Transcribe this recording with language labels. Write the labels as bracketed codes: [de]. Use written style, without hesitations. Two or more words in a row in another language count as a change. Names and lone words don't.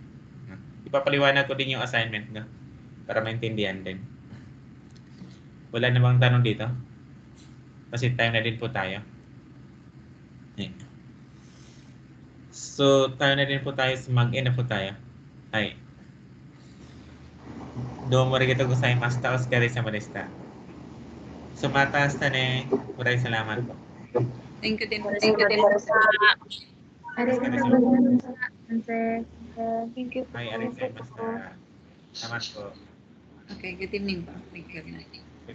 [tl] Ipapaliwanag ko din yung assignment, no? para maintindihan din. Wala namang tanong dito? Kasi time na din po tayo. So, tayo na din po tayo. Mag-end na po tayo. Ay. [ja] どうもありがとうございます. O疲れ様でした. [tl] So, mataas na ne. Maraming salamat po. [en] Thank you [tl] din po. [en] Thank you [tl] din po sa... [en] Thank you [tl] po. Ay, [ja] ありがとうございます. [tl] Salamat po. [en] Okay, good evening po. Thank you.